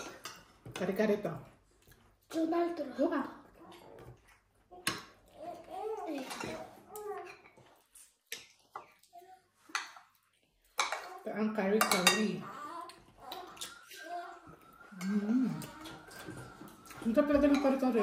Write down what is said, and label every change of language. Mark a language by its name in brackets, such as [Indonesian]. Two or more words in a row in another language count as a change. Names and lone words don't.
[Filipino] Kari-kari to. [Italian] C'è un altro hot [Filipino] Buka. dog. Ito ang kari-kari. Ang sarap talaga ng kari-kari.